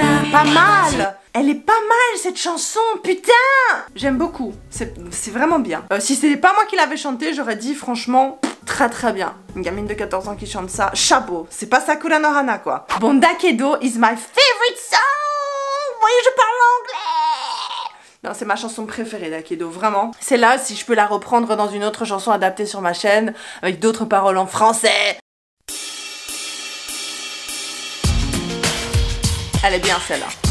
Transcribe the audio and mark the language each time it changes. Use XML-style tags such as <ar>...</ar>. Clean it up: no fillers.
<fr>Pas mal. Elle est pas mal cette chanson, putain. J'aime beaucoup, c'est vraiment bien. Si c'était pas moi qui l'avais chanté, j'aurais dit franchement très très bien. Une gamine de 14 ans qui chante ça, chapeau. C'est pas Sakura no Hana quoi.</fr> <en>Bon, Dakedo is my favorite song.</en> <fr>Vous voyez, je parle anglais. Non, c'est ma chanson préférée Dakedo, vraiment. C'est là si je peux la reprendre dans une autre chanson adaptée sur ma chaîne, avec d'autres paroles en français. Elle est bien celle-là.</fr>